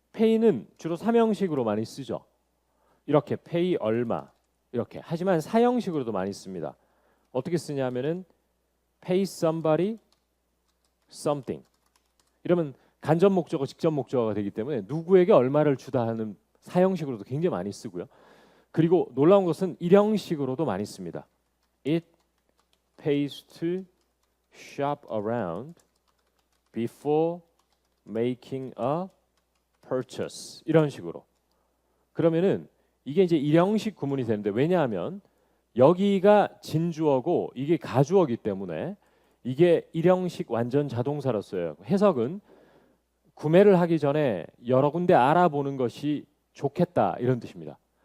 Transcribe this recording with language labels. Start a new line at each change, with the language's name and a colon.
Korean: pay는 주로 삼형식으로 많이 쓰죠. 이렇게 pay 얼마 이렇게. 하지만 사형식으로도 많이 씁니다. 어떻게 쓰냐면은 pay somebody something. 이러면 간접 목적어, 직접 목적어가 되기 때문에 누구에게 얼마를 주다 하는 사형식으로도 굉장히 많이 쓰고요. 그리고 놀라운 것은 일형식으로도 많이 씁니다.
English: It pays to shop around before making a purchase.
Korean: 이런 식으로. 그러면은 이게 이제 일형식 구문이 되는데, 왜냐하면 여기가 진주어고 이게 가주어기 때문에 이게 일형식 완전 자동사로 써요. 해석은 구매를 하기 전에 여러 군데 알아보는 것이 좋겠다 이런 뜻입니다.